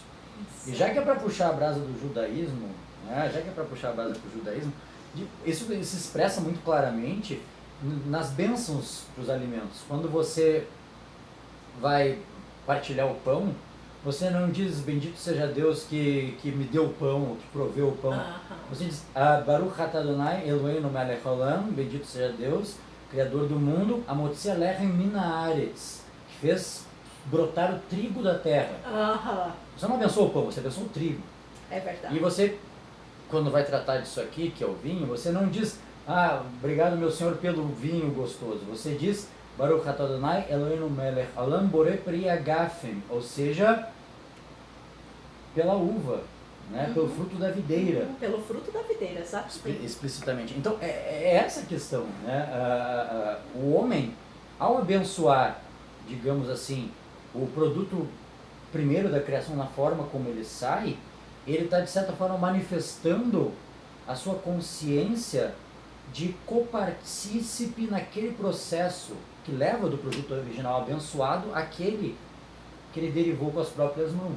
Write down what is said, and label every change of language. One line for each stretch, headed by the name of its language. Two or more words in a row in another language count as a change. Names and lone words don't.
Portuguese: E já que é para puxar a brasa do judaísmo, né, isso se expressa muito claramente nas bênçãos para os alimentos. Quando você vai partilhar o pão, você não diz bendito seja Deus que me deu o pão, que proveu o pão.
Hebrew: Você diz ברוך אתה אדני אלהינו מלך העולם,
Portuguese: bendito seja Deus, Criador do mundo,
Hebrew: המוציא לחם מן הארץ,
Portuguese: que fez brotar o trigo da terra. Você não abençoou o pão, você abençoou o trigo. É verdade. E você, quando vai tratar disso aqui, que é o vinho, você não diz, obrigado meu Senhor pelo vinho gostoso. Você diz,
Hebrew: ברוך אתה אדני אלהינו מלך העולם בורא פרי הגפן,
Portuguese: ou seja, pela uva, né? Pelo fruto da videira. Pelo fruto da videira, exatamente. Explicitamente. Então, é essa a questão, né? O homem, ao abençoar, digamos assim, o produto primeiro da criação na forma como ele sai, ele está, de certa forma, manifestando a sua consciência de copartícipe naquele processo que leva do produto original abençoado àquele que ele derivou com as próprias mãos.